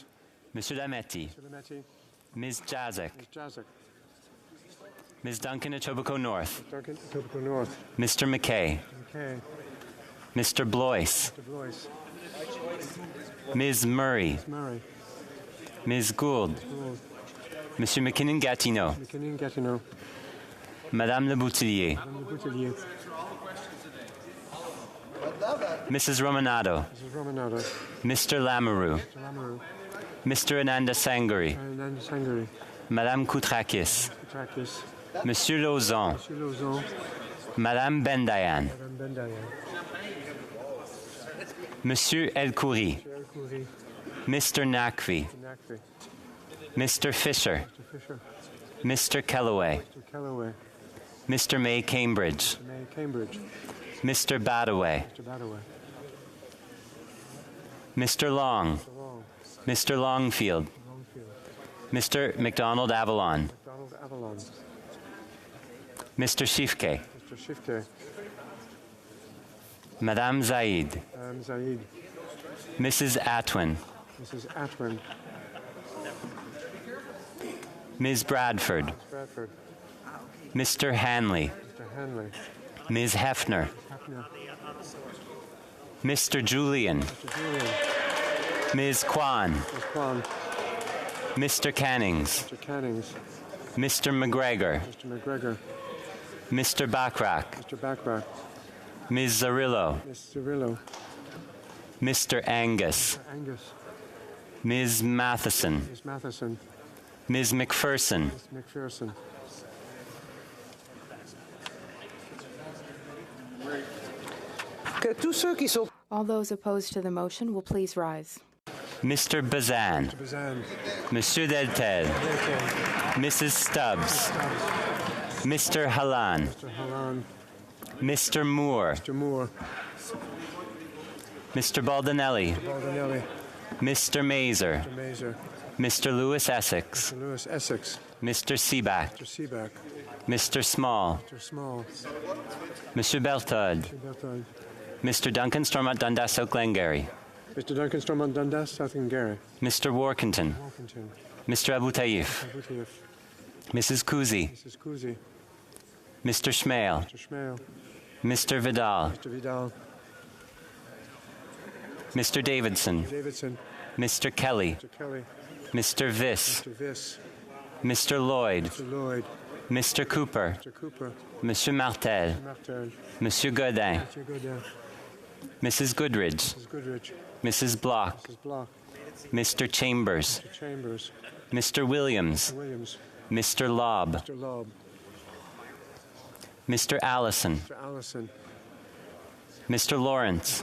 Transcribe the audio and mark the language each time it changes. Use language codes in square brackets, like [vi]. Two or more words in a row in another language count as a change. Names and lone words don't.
[en] Monsieur Lametti. Mr. Lametti. Ms. Jazek. Ms. Jazek. Ms. Duncan Etobicoke North. Duncan Etobicoke North. Mr. McKay. McKay. Mr. Blois. Mr. Blois. Ms. Murray. Ms. Murray. Ms. Gould. Gould. Monsieur McKinnon-Gatineau. McKinnon-Gatineau. Madame Le Boutillier. Madame Le Boutillier. Mrs. Romanado. Mrs. Romanado. Mr. Lamoureux. Mr. Lamoureux. Mr. Ananda Sangari. Ananda Sangari. Madame Koutrakis. Koutrakis. Monsieur Lauzon. Monsieur Lauzon. Madame Bendayan. Madame Bendayan. Monsieur El Khoury. Monsieur El Khoury. Mr. Nakvi. Mr. Nakvi. Mr. Fisher. Mr. Fisher. Mr. Kellaway. Mr. Kellaway. Mr. May Cambridge. Mr. May Cambridge. Mr. Badaway. Mr. Badaway. Mr. Long. Mr. Long. Mr. Longfield. Longfield. Mr. McDonald Avalon. McDonald Avalon. Mr. Shifke. Mr. Shifke. Madame Zaid. Zaid. Mrs. Atwin. Mrs. Atwin. Ms. Bradford. Ms. Bradford. Mr. Hanley. Mr. Hanley. Ms. Hefner. Hefner. Mr. Julian. Mr. Julian. Ms. Kwan. Ms. Kwan. Mr. Cannings. Mr. Cannings. Mr. McGregor. Mr. McGregor. Mr. Backrack. Mr. Backrack. Ms. Zarillo. Ms. Zarillo. Mr. Angus. Mr. Angus. Ms. Matheson. Ms. Matheson. Ms. McPherson. Ms. McPherson. All those opposed to the motion will please rise. Mr. Bazan. Mr. Bazan. Monsieur Deltel. Mrs. Stubbs. Mr. Halan. Mr. Halan. Mr. Moore. Mr. Moore. Mr. Baldinelli. Mr. Baldinelli. Mr. Mazer. Mr. Mazer. Mr. Lewis Essex. Mr. Lewis Essex. Mr. Seaback. Mr. Seaback. Mr. Small. Mr. Small. Monsieur Berthold. Mr. Berthold. Mr. Duncan Stormont Dundas South Glengarry. Mr. Duncan Stormont Dundas South Glengarry. Mr. Workington. Workington. Mr. Abu Taif. Abu Taif. Mrs. Kuzi. Mrs. Kuzi. Mr. Schmale. Mr. Schmale. Mr. Vidal. Mr. Vidal. Mr. Davidson. Mr. Davidson. Mr. Kelly. Mr. Kelly. Mr. Viss. Mr. Viss. Mr. Lloyd. Mr. Lloyd. Mr. Cooper. Mr. Cooper. Monsieur Martel. Mr. Martel. Monsieur Godin. Mr. Godin. Mrs. Goodridge. Mrs. Goodrich. Mrs. Block. Mrs. Block. Mr. Chambers. Mr. Chambers. Mr. Williams. Mr. Williams. Mr. Lobb. Mr. Lobb. Mr. Allison. Mr. Allison. Mr. Lawrence.